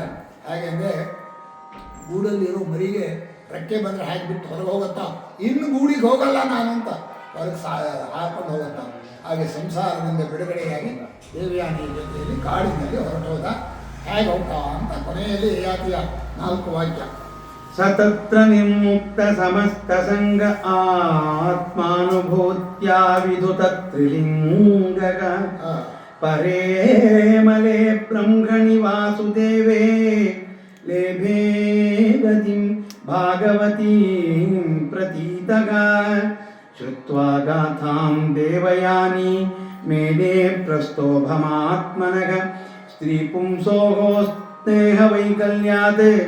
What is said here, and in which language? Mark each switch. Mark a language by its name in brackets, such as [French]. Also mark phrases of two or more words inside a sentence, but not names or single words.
[Kannada] ಹಾಗೆಂದರೆ ಗೂಡಲ್ಲಿರೋ ಮರಿಗೆ ರೆಕ್ಕೆ ಬಂದರೆ ಹಾಕಿ ಬಿಟ್ಟು ಹೊರಗೆ ಹೋಗುತ್ತಾ, ಇನ್ನು ಗೂಡಿಗೆ ಹೋಗಲ್ಲ ನಾನು ಅಂತ ಹೊರಗೆ ಹಾಕೊಂಡು ಹೋಗುತ್ತಾ. ಹಾಗೆ ಸಂಸಾರದಿಂದ ಬಿಡುಗಡೆಯಾಗಿ ದೇವಯಾನಿ ಜೊತೆಯಲ್ಲಿ ಕಾಡಿನಲ್ಲಿ ಹೊರಟೋದ. ಹೇಗೆ ಹೋಗ್ತಾ ಅಂತ ಕೊನೆಯಲ್ಲಿ ಯಯಾತಿಯ 4 ವಾಕ್ಯ. [Sanskrit] ಸತತ್ರ ನಿರ್ಮುಕ್ತ ಸಮಸ್ತ ಸಂಗ ಆತ್ಮಾನುಭೂತ್ಯಾ ವಿದುತ ತ್ರಿಲಿಂಗಗ ಪರೇ ಮಲೆ ಬ್ರಹ್ಮಣಿ ವಾಸುದೇವೇ ಲೇಭೇ ಗತಿಂ ಭಾಗವತೀಂ ಪ್ರತೀತಗ ಶ್ರುತ್ವಾ ಗಾಥಾಂ ದೇವಯಾನಿ ಮೇನೆ ಪ್ರಸ್ತೋಭಮಾತ್ಮನಗ ಸ್ತ್ರೀ ಪುಂಸೋಃ ಸ್ನೇಹ ವೈಕಲ್ಯಾತ್